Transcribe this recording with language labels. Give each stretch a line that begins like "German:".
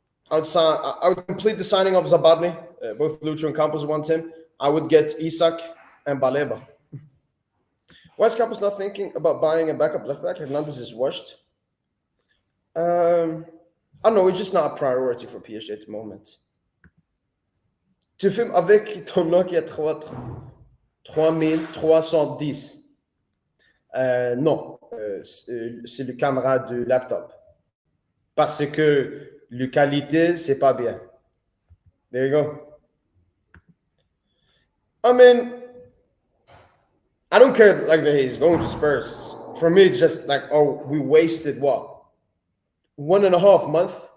English: I would complete the signing of Zabarni. Both Lucho and Campos want him. I would get Isak and Baleba. Why is Campos not thinking about buying a backup left back? Hernandez is washed. I don't know. It's just not a priority for PSG at the moment.
French: Tu filmes avec ton Nokia 3310. Non, c'est le caméra de laptop. Parce que la qualité, c'est pas bien.
English: There you go. I mean, I don't care like that he's going to Spurs. For me, it's just like, oh, we wasted what? 1.5 months?